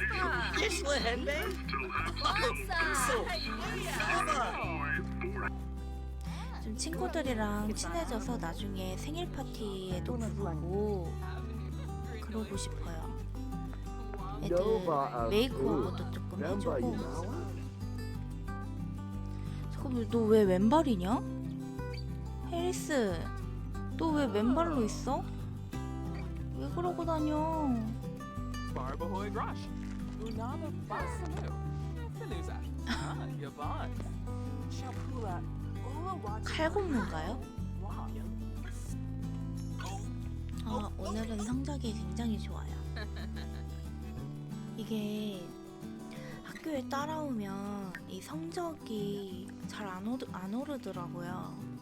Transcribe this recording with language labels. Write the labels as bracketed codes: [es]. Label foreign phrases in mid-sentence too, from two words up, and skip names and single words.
[ko] 좀 친구들이랑 친해져서 나중에 생일 파티에도 부르고 그러고 싶어요. 애들 메이크업도 조금 해주고. 잠깐만, 너 왜 왼발이냐? 해리스, 너 왜 왼발로 있어? 왜 그러고 다녀? Barbahoy Grush. Unama Basanu. Finuza. Yavan. Chapula. 칼군무인가요? 아, 오늘은 성적이 굉장히 좋아요. 이게 학교에 따라오면 이 성적이 잘 안 오르더라고요.